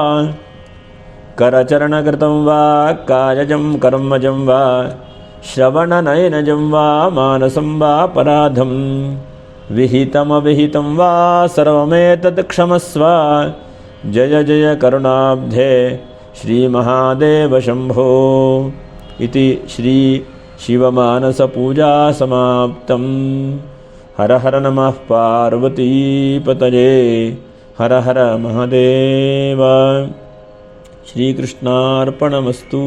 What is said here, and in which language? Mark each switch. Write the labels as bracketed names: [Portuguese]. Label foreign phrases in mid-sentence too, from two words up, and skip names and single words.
[Sanskrit] ಕರಚರಣಕೃತಂ ವಾ ಕಾಯಜಂ ಕರ್ಮಜಂ ವಾ ಶ್ರವಣನಯನಜಂ ವಾ ಮಾನಸಂ ವಾ ಪರಾಧಂ ವಿಹಿತಮವಿಹಿತಂ ವಾ ಸರ್ವಮೇತತ್ ಕ್ಷಮಸ್ವ ಜಯ ಜಯ ಕರುಣಾಬ್ಧೇ ಶ್ರೀಮಹಾದೇವ ಶಂಭೋ ಇತಿ ಶ್ರೀ ಶಿವಮಾನಸಪೂಜಾ ಸಮಾಪ್ತಂ. ಹರ ಹರ ನಮಃ ಪಾರ್ವತೀಪತಯೇ ಹರ ಹರ ಮಹಾದೇವ. ಶ್ರೀಕೃಷ್ಣಾರ್ಪಣಮಸ್ತು.